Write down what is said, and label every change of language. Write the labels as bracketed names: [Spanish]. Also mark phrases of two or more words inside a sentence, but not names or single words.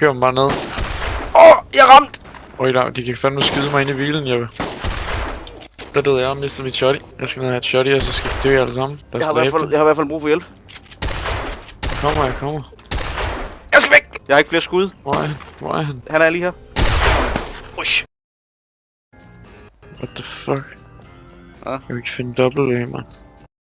[Danish] Jeg kører mig bare ned. Jeg er ramt. Øj, de kan fandme skyde mig ind i hvilen, Jeppe. Der døde jeg og mistede mit shotty. Jeg skal ned og have et shotty, og så skal de dø alle sammen. Jeg har i hvert fald brug for hjælp. Jeg kommer. Jeg skal væk! Jeg har ikke flere skud. Hvor er han? Han er lige her. Ush. [English] What the fuck? Ah. [Danish] Jeg kan ikke finde W, mand.